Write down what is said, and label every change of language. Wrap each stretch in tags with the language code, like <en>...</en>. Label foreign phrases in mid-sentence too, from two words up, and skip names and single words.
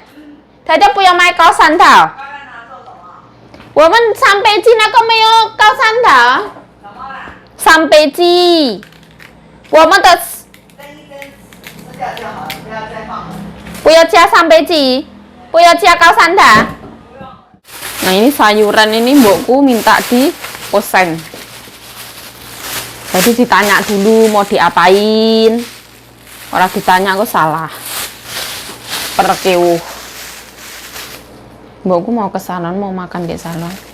<zh>太太不要买高山桃。我们三杯鸡那个没有高山桃。什么啦？3杯鸡，我们的。蒸一蒸，吃掉就好了，不要再放了。不要加3杯鸡，不要加高山桃.</zh> <id>Nah ini sayuran ini mbokku minta di posen. Jadi ditanya dulu mau diapain. Orang ditanya aku salah. Perkewuh. Mbokku mau ke salon, mau makan di salon.</id>